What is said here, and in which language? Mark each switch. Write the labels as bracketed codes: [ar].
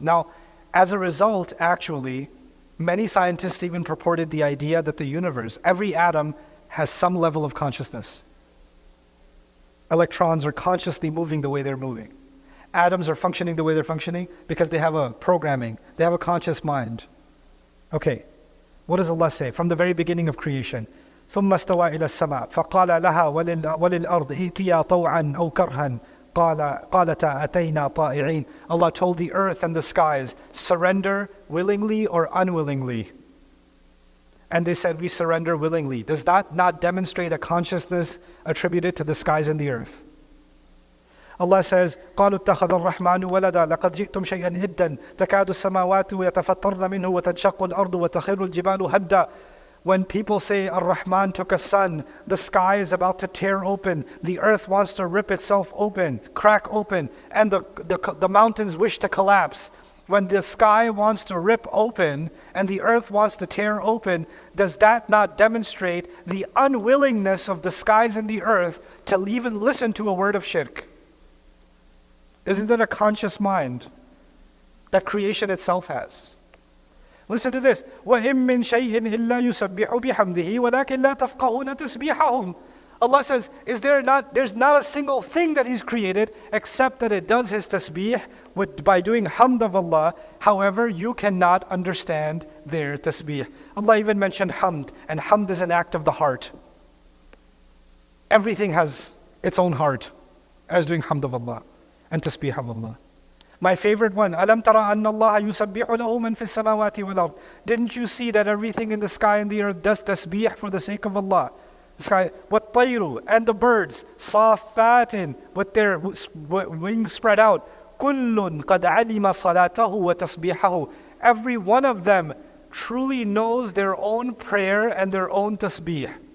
[en] Now, as a result, actually, many scientists even purported the idea that the universe, every atom, has some level of consciousness. Electrons are consciously moving the way they're moving. Atoms are functioning the way they're functioning because they have a programming, they have a conscious mind. Okay, what does Allah say from the very beginning of creation? [ar] ثم استوى إلى السماء فقال لها وللأرض ائتيا طوعا أو كرها قالتا أتينا طائعين. [en] Allah told the earth and the skies, surrender willingly or unwillingly. And they said, we surrender willingly. Does that not demonstrate a consciousness attributed to the skies and the earth? Allah says, [ar] قالوا اتخذ الرحمن ولدا لقد جئتم شيئا إدا تكاد السماوات يتفطرن منه وتنشق الأرض وتخر الجبال هدا. [en] When people say Ar-Rahman took a son, the sky is about to tear open, the earth wants to rip itself open, crack open, and the mountains wish to collapse. When the sky wants to rip open and the earth wants to tear open, does that not demonstrate the unwillingness of the skies and the earth to even listen to a word of shirk? Isn't it a conscious mind? that creation itself has. Listen to this. [ar] وَإِن مِّن شَيْءٍ إِلَّا يُسَبِّحُ بِحَمْدِهِ وَلَكِنْ لَا تَفْقَهُونَ تَسْبِيحَهُم. [en] Allah says, there's not a single thing that He's created except that it does His tasbih by doing hamd of Allah. However, you cannot understand their tasbih. Allah even mentioned hamd, and hamd is an act of the heart. Everything has its own heart as doing hamd of Allah and tasbih of Allah. My favorite one, [ar] أَلَمْ تَرَ أَنَّ اللَّهَ يُسَبِّحُ لَهُ مَنْ فِي السَّمَاوَاتِ وَالْأَرْضِ. [en] Didn't you see that everything in the sky and the earth does tasbih for the sake of Allah? The sky, وَالطَّيْرُ, and the birds, صَافَّاتٍ, with their wings spread out. [ar] كُلٌّ قَدْ عَلِمَ صَلَاتَهُ وَتَسْبِيحَهُ. [en] Every one of them truly knows their own prayer and their own tasbih.